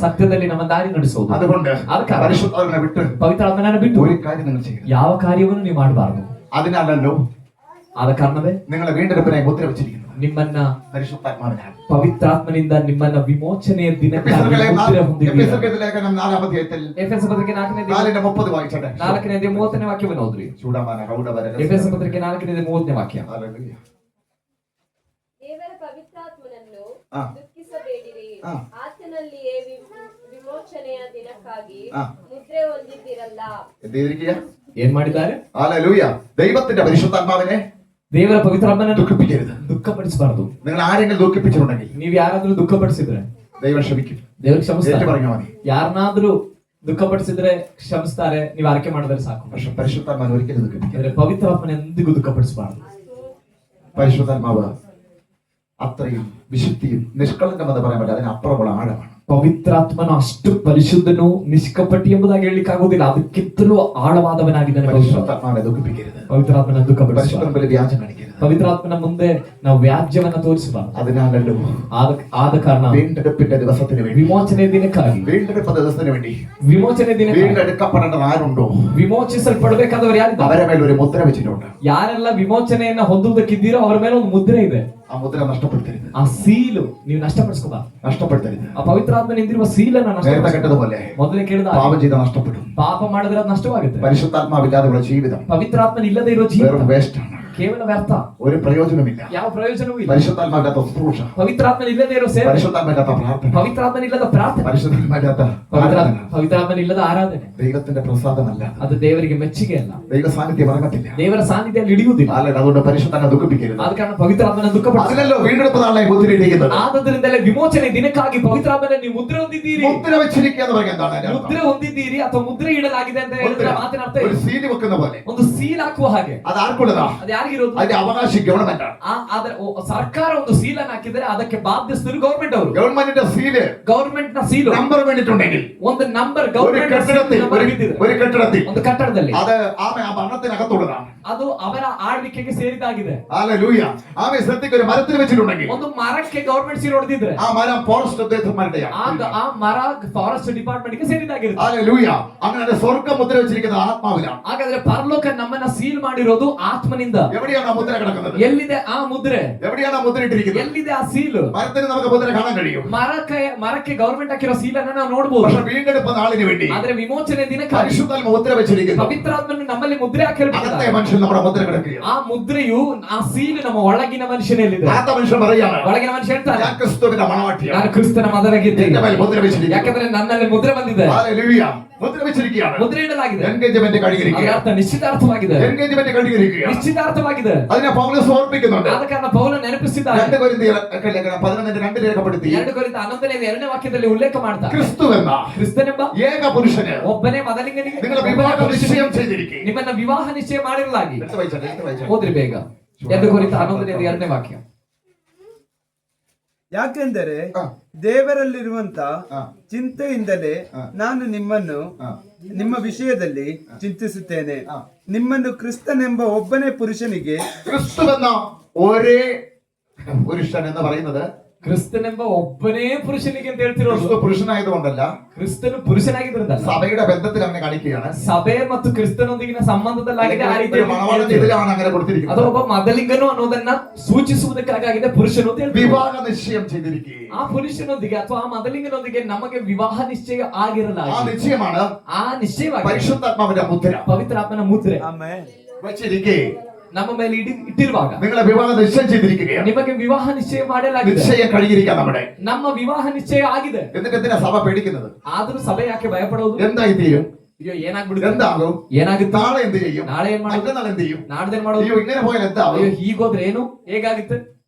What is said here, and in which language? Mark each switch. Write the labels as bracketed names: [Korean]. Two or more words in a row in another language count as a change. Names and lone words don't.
[Kannada] ಸತ್ಯದಲ್ಲಿ ನಮ್ಮ ದಾರಿ ನಡೆಸೋದು. [Malayalam] അതുകൊണ്ട് [Kannada] ಅದಕ್ಕಾಗಿ [Malayalam] പരിശുദ്ധാത്മാവിനെ വിട്ട് [Kannada] ಪವಿತ್ರಾತ್ಮನನ್ನ ಬಿಟ್ಟು [Malayalam] ഒരു കാര്യം നിങ്ങൾ ചെയ്യുന്നു. [Kannada] ಯಾವ ಕಾರ್ಯವನ್ನು ನೀವು ಮಾಡಬಾರದು. [Malayalam] അതിനാലല്ലോ [Kannada] ಆದ ಕಾರಣವೇ [Malayalam] നിങ്ങളെ വീണ്ടെടുപ്പിനായി മുദ്ര വെച്ചിരിക്കുന്നത് [Kannada] ನಿಮ್ಮನ್ನ [Malayalam] പരിശുദ്ധാത്മാവിനാണ്. [Kannada] ಪವಿತ್ರಾತ್ಮನಿಂದ ನಿಮ್ಮನ್ನ ವಿಮೋಚನೆಯ ದಿನಕ್ಕಾಗಿ ಮುದ್ರೆ ಹೊಂದಿದ್ದೀರಾ. [Malayalam] എഫെസ്യർക്കെതിരെ ലേഖനം 4-ാം അധ്യായത്തിൽ [Kannada] ಎಫೆಸ ಪತ್ರಿಕೆ 4ನೇ [Malayalam] 4:30 വായിച്ചോട്ടെ. [Kannada] 4ನೇ 30ನೇ ವಾಕ್ಯವನ್ನು ಓದ್ರಿ. ചൂടാമാന റൗഡവര ಎಫೆಸ ಪತ್ರಿಕೆ 4ನೇ 30ನೇ ವಾಕ್ಯ. [Malayalam] ഹല്ലേലൂയ. [Kannada] ದೇವರ ಪವಿತ್ರಾತ್ಮನನ್ನು ಆ. ದುಃಖಿಸಬೇಡಿರಿ. ಆ. ಆತನಲ್ಲಿಯೇ ವಿಮೋಚನೆಯ ದಿನಕ್ಕಾಗಿ ಆ. ಮುದ್ರೆ ಹೊಂದಿದ್ದೀರಲ್ಲ. [Malayalam] എന്ത് ചെയ്തിരിക്കുക? [Kannada] ಏನ್ ಮಾಡಿದ್ದಾರೆ? [Malayalam] ഹല്ലേലൂയ. ദൈവത്തിന്റെ പരിശുദ്ധാത്മാവിനെ [Kannada] ದೇವರ ಪವಿತ್ರಾತ್ಮನ [Malayalam] ദുഃഖിപ്പിക്കരുത്. [Kannada] ದುಃಖಪಡಿಸಬಾರದು. [Malayalam] നിങ്ങൾ ആരെങ്കിലും ദുഃഖിപ്പിച്ചിട്ടുണ്ടെങ്കിൽ [Kannada] ನೀವ್ ಯಾರಾದ್ರೂ ದುಃಖಪಡಿಸಿದ್ರೆ [Malayalam] ദൈവം ക്ഷമിക്കും. [Kannada] ದೇವ್ರಿಗೆ ಕ್ಷಮಿಸ್ತಾರೆ. [Malayalam] ഏറ്റു പറഞ്ഞാൽ മതി. [Kannada] ಯಾರನ್ನಾದ್ರೂ ದುಃಖಪಡಿಸಿದ್ರೆ ಕ್ಷಮಿಸ್ತಾರೆ. ನೀವು ಆರೈಕೆ ಮಾಡಿದ್ರೆ ಸಾಕು. [Malayalam] പക്ഷെ പരിശുദ്ധാത്മാവ് ഒരിക്കലും ദുഃഖിപ്പിക്കരുത്. [Kannada] ಆದ್ರೆ ಪವಿತ್ರಾತ್ಮನ ಎಂದಿಗೂ ದುಃಖಪಡಿಸಬಾರದು. [Malayalam] പരിശുദ്ധാത്മാവ് അത്രയും വിശുദ്ധിയും നിഷ്കളങ്കമെന്ന് പറയാൻ പറ്റില്ല, അതിനപ്പുറമുള്ള ആഴമാണ്. [Kannada] ಪವಿತ್ರಾತ್ಮನು ಅಷ್ಟು ಪರಿಶುದ್ಧನು ನಿಷ್ಕಪಟಿ ಎಂಬುದಾಗಿ ಹೇಳಲಿಕ್ಕೆ ಆಗೋದಿಲ್ಲ. ಅದಕ್ಕಿಂತಲೂ ಆಳವಾದವನಾಗಿದ್ದಾನೆ. [Malayalam] പരിശുദ്ധാത്മാവിനെ ദുഃഖിപ്പിക്കരുത്. [Kannada] ಪವಿತ್ರಾತ್ಮನ ದುಃಖಪಡಿಸಬಾರದು. [Malayalam] പരിശുദ്ധ മുമ്പിൽ വ്യാജം കാണിക്കരുത്. [Kannada] ಪವಿತ್ರಾತ್ಮನ ಮುಂದೆ ನಾವು ವ್ಯಾಜ್ಯವನ್ನ ತೋರಿಸಬಾರದು. [Malayalam] അതിനാലല്ലോ [Kannada] ಆದ ಕಾರಣ [Malayalam] വീണ്ടെടുപ്പിന്റെ ദിവസത്തിന് വേണ്ടി, [Kannada] ವಿಮೋಚನೆ ದಿನಕ್ಕಾಗಿ, [Malayalam] വീണ്ടെടുപ്പ് ദിവസത്തിന് വേണ്ടി [Kannada] ವಿಮೋಚನೆ ದಿನ [Malayalam] വീണ്ടെടുക്കപ്പെടേണ്ടത് ആരുണ്ടോ, [Kannada] ವಿಮೋಚಿಸಲ್ಪಡಬೇಕಾದವರು ಯಾರಿದ್ದಾರೆ, [Malayalam] അവരെ ಮೇಲೆ ഒരു മുദ്ര വെച്ചിട്ടുണ്ട്. [Kannada] ಯಾರೆಲ್ಲ ವಿಮೋಚನೆಯನ್ನ ಹೊಂದುವುದಕ್ಕಿದ್ದೀರೋ ಅವರ ಮೇಲೆ ಒಂದು ಮುದ್ರೆ ಇದೆ. [Malayalam] ആ മുദ്ര നഷ്ടപ്പെടുത്തരുത്. [Kannada] ಆ ಸೀಲು ನೀವು ನಷ್ಟಪಡಿಸ್ಕೋಬಾರದು. [Malayalam] നഷ്ടപ്പെടുത്തരുത്. [Kannada] ಆ ಪವಿತ್ರಾತ್ಮ ನಿಂತಿರುವ ಸೀಲನ್ನ [Malayalam] നേരത്തെ കേട്ടതുപോലെ [Kannada] ಮೊದಲೇ ಕೇಳಿದ [Malayalam] പാപം ചെയ്താൽ നഷ്ടപ്പെടും. [Kannada] ಪಾಪ ಮಾಡಿದ್ರೆ ಅದು ನಷ್ಟವಾಗುತ್ತೆ. [Malayalam] പരിശുദ്ധാത്മാവില്ലാതെയുള്ള ജീവിതം [Kannada] ಪವಿತ್ರಾತ್ಮನ ಇಲ್ಲದೆ ಇರೋ ಜೀವನ [Malayalam] വെറും വേസ്റ്റ് ആണ്. [Kannada] ಕೇವಲ ವ್ಯರ್ಥ, [Malayalam] ഒരു പ്രയോജനമില്ല. [Kannada] ಯಾವ ಪ್ರಯೋಜನವೂ ಇಲ್ಲ. [Malayalam] പരിശുദ്ധാത്മാവില്ലാത്ത ശുശ്രൂഷ, [Kannada] ಪವಿತ್ರಾತ್ಮನ ಇಲ್ಲದೆ ಇರೋ ಸೇವೆ, [Malayalam] പരിശുദ്ധാത്മാവില്ലാത്ത പ്രാർത്ഥന, [Kannada] ಪವಿತ್ರಾತ್ಮನ ಇಲ್ಲದ ಪ್ರಾರ್ಥನೆ, [Malayalam] പരിശുദ്ധാത്മാവില്ലാത്ത ആരാധന [Kannada] ಪವಿತ್ರಾತ್ಮನ ಇಲ್ಲದ ಆರಾಧನೆ [Malayalam] ദൈവത്തിന്റെ പ്രസാദമല്ല. [Kannada] ಅದು ದೇವರಿಗೆ ಮೆಚ್ಚುಗೆ ಅಲ್ಲ. [Malayalam] ദൈവ സാന്നിധ്യം ഇറങ്ങത്തില്ല. [Kannada] ದೇವರ ಸಾನ್ನಿಧ್ಯದಲ್ಲಿ ಹಿಡಿಯುವುದಿಲ್ಲ. [Malayalam] അതുകൊണ്ട് പരിശുദ്ധാത്മനെ ദുഃഖിപ്പിക്കരുത്. [Kannada] ಆದ ಕಾರಣ ಪವಿತ್ರಾತ್ಮನ ದುಃಖಪಡಿಸಿ. [Malayalam] അതിനല്ലോ വീണ്ടെടുപ്പ് നാളെ മുദ്രയിട്ടിരിക്കുന്നത്. [Kannada] ಆದ್ದರಿಂದಲೇ ವಿಮೋಚನೆ ದಿನಕ್ಕಾಗಿ ಪವಿತ್ರಾತ್ಮನ ನೀವು ಮುದ್ರೆ ಹೊಂದಿದ್ದೀರಿ. [Malayalam] മുദ്ര വെച്ചിരിക്കുക എന്ന് പറയാൻ എന്താണ്? [Kannada] ಮುದ್ರೆ ಹೊಂದಿದ್ದೀರಿ ಅಥವಾ ಮುದ್ರೆ ಇಡಲಾಗಿದೆ ಅಂತ ಹೇಳಿದ್ರೆ ಮಾತಿನ ಅರ್ಥ [Malayalam] ഒരു സീൽ വെക്കുന്ന പോലെ, [Kannada] ಒಂದು ಸೀಲ್ ಹಾಕುವ ಹಾಗೆ. [Malayalam] അത് ആർക്കുള്ളതാ? [Kannada] ಅದು ಯಾರಿಗಿರೋದು? [Malayalam] അതിന്റെ അവകാശി ഗവൺമെന്റ് ആണ്. [Kannada] ಆದ್ರೆ ಸರ್ಕಾರ ಒಂದು ಸೀಲನ್ನು ಹಾಕಿದರೆ ಅದಕ್ಕೆ ಬಾಧ್ಯಸ್ಥರು ಗವರ್ಮೆಂಟ್ ಅವರು. [Malayalam] ഗവൺമെന്റിന്റെ സീല്, [Kannada] ಗವರ್ಮೆಂಟ್ ನ ಸೀಲು [Malayalam] നമ്പർ വേണ്ടിട്ടുണ്ടെങ്കിൽ [Kannada] ಒಂದು ನಂಬರ್ [Malayalam] ഒരു [Kannada] ಗವರ್ಮೆಂಟ್ [Malayalam] കെട്ടിടത്തിൽ [Kannada] ಒಂದು ಕಟ್ಟಡದಲ್ಲಿ [Malayalam] അത് ആമേ ആ ഭരണത്തിനകത്തുള്ളതാണ്. [Kannada] ಅದು ಅವರ ಆಳ್ವಿಕೆಗೆ ಸೇರಿದಾಗಿದೆ. [Malayalam] ഹല്ലേലൂയ. ആമേ ശ്രദ്ധിക്കുക, ഒരു മരത്തിൽ വെച്ചിട്ടുണ്ടെങ്കിൽ [Kannada] ಒಂದು ಮರಕ್ಕೆ ಗವರ್ಮೆಂಟ್ ಸೀಲ್ ಹೊಡೆದಿದ್ರೆ [Malayalam] ആ മരം ഫോറസ്റ്റ് ഉദ്യോഗസ്ഥന്മാരുടെയാണ്. [Kannada] ಆ ಮರ [English] forest department [Kannada] ಗೆ ಸೇರಿದಾಗಿರುತ್ತೆ. [Malayalam] ഹല്ലേലൂയ. അങ്ങനെ സ്വർഗ്ഗ മുദ്ര വെച്ചിരിക്കുന്നത് ആത്മാവിലാണ്. [Kannada] ಹಾಗಾದ್ರೆ ಪರಲೋಕ ನಮ್ಮನ್ನ ಸೀಲ್ ಮಾಡಿರೋದು ಆತ್ಮನಿಂದ. [Malayalam] എവിടെയാണ് ആ മുദ്ര കിടക്കുന്നത്? [Kannada] ಎಲ್ಲಿದೆ ಆ ಮುದ್ರೆ? [Malayalam] എവിടെയാണ് ആ മുദ്ര ഇട്ടിരിക്കുന്നത്? [Kannada] ಎಲ್ಲಿದೆ ಆ ಸೀಲು? [Malayalam] മരത്തിന് നമുക്ക് മുദ്ര കാണാൻ കഴിയും. [Kannada] ಮರಕ್ಕೆ ಗವರ್ಮೆಂಟ್ ಹಾಕಿರೋ ಸೀಲನ್ನ ನಾವು ನೋಡಬಹುದು. [Malayalam] പക്ഷെ വീണ്ടെടുപ്പ് നാളിന് വേണ്ടി [Kannada] ಆದ್ರೆ ವಿಮೋಚನೆ ದಿನಕ್ಕೆ [Malayalam] പരിശുദ്ധാത്മ മുദ്ര വെച്ചിരിക്കുന്നു. [Kannada] ಪವಿತ್ರಾತ್ಮನು ನಮ್ಮಲ್ಲಿ ಮುದ್ರೆ ಹಾಕಿರ್ತಾರೆ. [Malayalam] അകത്തെ മനുഷ്യൻ നമ്മുടെ മുദ്ര കിടക്കുകയാണ്. [Kannada] ಆ ಮುದ್ರೆಯು ಆ ಸೀಲು ನಮ್ಮ ಒಳಗಿನ ಮನುಷ್ಯನಲ್ಲಿದೆ. [Malayalam] ആത്ത മനുഷ്യൻ പറയാണ്, [Kannada] ಒಳಗಿನ ಮನುಷ್ಯ ಹೇಳ್ತಾನೆ, [Malayalam] ഞാൻ ക്രിസ്തുവിന്റെ മണവാട്ടിയാണ്. [Kannada] ನಾನು ಕ್ರಿಸ್ತನ ಮದರಾಗಿದ್ದೇನೆ. [Malayalam] എന്റെ മേൽ മുദ്ര വെച്ചിരിക്കുന്നു. [Kannada] ಯಾಕಂದ್ರೆ ನನ್ನಲ್ಲಿ ಮುದ್ರೆ ಬಂದಿದೆ. [Malayalam] ഹല്ലേലൂയ. മുദ്ര വെച്ചിരിക്കുകയാണ്. [Kannada] ಮುದ್ರೆ ಇಡಲಾಗಿದೆ. [Malayalam] എൻഗേജ്മെന്റ് കഴിഞ്ഞിരിക്കുക. [Kannada] ಅದರ ಅರ್ಥ ನಿಶ್ಚಿತಾರ್ಥವಾಗಿದೆ. [Malayalam] എൻഗേജ്മെന്റ് കഴിഞ്ഞിരിക്കുക. [Kannada] ನಿಶ್ಚಿತಾರ್ಥವಾಗಿದೆ. [Malayalam] അതിനെ പൗലോസ് ഓർപ്പിക്കുന്നുണ്ട്. [Kannada] ಆದ ಕಾರಣ ಪೌಲ ನೆನಪಿಸಿದ್ದಾನೆ. [Malayalam] 2 കൊരിന്ത്യർ 11:2 രേഖപ്പെടുത്തി. [Kannada] 2 ಕೊರಿಂಥ 11:2 ವಾಕ್ಯದಲ್ಲಿ ಉಲ್ಲೇಖ ಮಾಡ್ತಾರೆ. [Malayalam] ക്രിസ്തു എന്ന [Kannada] ಕ್ರಿಸ್ತನೆಂಬ [Malayalam] ഏക പുരുഷന് [Kannada] ಒಬ್ಬನೇ ಮೊದಲಿಗನಿಗೆ [Malayalam] നിങ്ങൾ വിവാഹ നിശ്ചയം ചെയ്തിരിക്കുക. [Kannada] ನಿಮ್ಮನ್ನ ವಿವಾಹ ನಿಶ್ಚಯ ಮಾಡಿರಲಾಗಿ. [Malayalam] എടുത്ത് വായിച്ചാട്ടെ. [Kannada] ಓದ್ರಿ ಬೇಗ. 2 ಕೊರಿಂಥ 11:2 ವಾಕ್ಯ. ಯಾಕೆಂದರೆ ಹಾ. ದೇವರಲ್ಲಿರುವಂತ ಹಾ. ಚಿಂತೆಯಿಂದಲೇ ಹಾ. ನಾನು ನಿಮ್ಮನ್ನು ಹಾ. ನಿಮ್ಮ ವಿಷಯದಲ್ಲಿ ಚಿಂತಿಸುತ್ತೇನೆ. ಹಾ. ನಿಮ್ಮನ್ನು ಕ್ರಿಸ್ತನೆಂಬ ಒಬ್ಬನೇ ಪುರುಷನಿಗೆ, [Malayalam] ക്രിസ്തു എന്ന ഒരേ പുരുഷൻ എന്ന് പറയുന്നത് [Kannada] ಕ್ರಿಸ್ತನೆಂಬ ಒಬ್ಬನೇ ಪುರುಷನಿಗೆ ಅಂತ ಹೇಳ್ತಿರೋದು [Malayalam] ക്രിസ്തു പുരുഷനായതുകൊണ്ടല്ല, [Kannada] ಕ್ರಿಸ್ತನು ಪುರುಷನಾಗಿದ್ರಲ್ಲ, [Malayalam] സഭയുടെ ബന്ധത്തിൽ അങ്ങനെ കാണിക്കുകയാണ്. [Kannada] ಸಭೆ ಮತ್ತು ಕ್ರಿಸ್ತನೊಂದಿಗಿನ ಸಂಬಂಧದಲ್ಲಾಗಿದೆ. ಆ ರೀತಿ [Malayalam] മണവാളന്റെ ഇതിലാണ് അങ്ങനെ [Kannada] ಅದು [Malayalam] കൊടുത്തിരിക്കുന്നത്. [Kannada] ಒಬ್ಬ ಮೊದಲಿಂಗನು ಅನ್ನೋದನ್ನ ಸೂಚಿಸುವುದಕ್ಕಾಗಿದೆ ಪುರುಷನು ಅಂತ ಹೇಳ್ತೀವಿ. [Malayalam] വിവാഹ നിശ്ചയം ചെയ്തിരിക്കുക. [Kannada] ಆ ಪುರುಷನೊಂದಿಗೆ ಅಥವಾ ಆ ಮೊದಲಿಂಗನೊಂದಿಗೆ ನಮಗೆ ವಿವಾಹ ನಿಶ್ಚಯ [Malayalam] ആ [Kannada] ಆಗಿರಲಾಗಿದೆ. [Malayalam] നിശ്ചയമാണ് [Kannada] ಆ ನಿಶ್ಚಯವಾಗಿ [Malayalam] പരിശുദ്ധാത്മാവിന്റെ മുദ്ര [Kannada] ಪವಿತ್ರಾತ್ಮನ ಮುದ್ರೆ ಆಮೇಲೆ [Malayalam] വെച്ചിരിക്കെ [Kannada] ನಮ್ಮ ಮೇಲೆ ಇಟ್ಟಿರುವಾಗ [Malayalam] നിങ്ങളെ വിവാഹ നിശ്ചയം ചെയ്തിരിക്കുകയാണ്. [Kannada] ನಿಮಗೆ ವಿವಾಹ ನಿಶ್ಚಯ ಮಾಡಲಾಗಿದೆ. [Malayalam] നിശ്ചയം കഴിഞ്ഞിരിക്കാം നമ്മുടെ. [Kannada] ನಮ್ಮ ವಿವಾಹ ನಿಶ್ಚಯ ಆಗಿದೆ. [Malayalam] എന്നിട്ട് എന്തിനാ സഭ പേടിക്കുന്നത്? [Kannada] ಆದ್ರೂ ಸಭೆ ಯಾಕೆ ಭಯಪಡೋದು? [Malayalam] എന്തായി തീരും? [Kannada] ಅಯ್ಯೋ ಏನಾಗ್ಬಿಡುತ್ತೆ? [Malayalam] എന്താകും? [Kannada] ಏನಾಗುತ್ತೆ? [Malayalam] നാളെ എന്ത് ചെയ്യും? [Kannada] ನಾಳೆ ಏನ್ ಮಾಡೋದು? [Malayalam] മറ്റന്നാൾ എന്ത് ചെയ്യും? [Kannada] ನಾಡ್ದೇನ್ ಮಾಡೋದು? [Malayalam] അയ്യോ ഇങ്ങനെ പോയാൽ എന്താവും? [Kannada] ಅಯ್ಯೋ ಹೀಗೋದ್ರೆ ಏನು? ಹೇಗಾಗುತ್ತೆ?